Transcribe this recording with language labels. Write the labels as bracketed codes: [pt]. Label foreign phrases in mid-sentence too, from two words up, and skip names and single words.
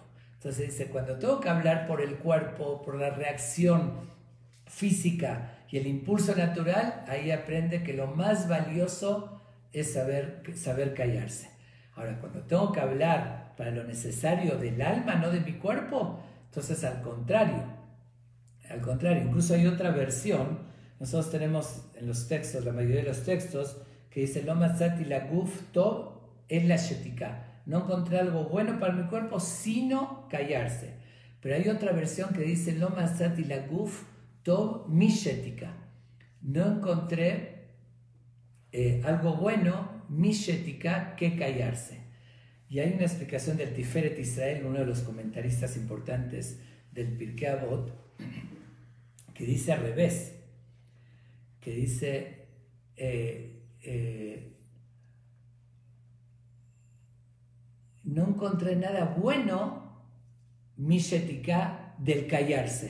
[es] Entonces dice, cuando tengo que hablar por el cuerpo, por la reacción física y el impulso natural, ahí aprende que lo más valioso es saber callarse. Ahora, cuando tengo que hablar para lo necesario del alma, no de mi cuerpo, entonces al contrario, incluso hay otra versión. Nosotros tenemos en los textos, la mayoría de los textos, que dice [he] לא מצאתי לגוף טוב אלא שתיקה. [es] No encontré algo bueno para mi cuerpo, sino callarse. Pero hay otra versión que dice [he] לא מצאתי לגוף טוב משתיקה. [es] No encontré algo bueno, [he] משתיקה, [es] que callarse. Y hay una explicación del Tiferet Israel, uno de los comentaristas importantes del Pirkei Avot, que dice al revés, que dice no encontré nada bueno, [he] משתיקה, [es] del callarse.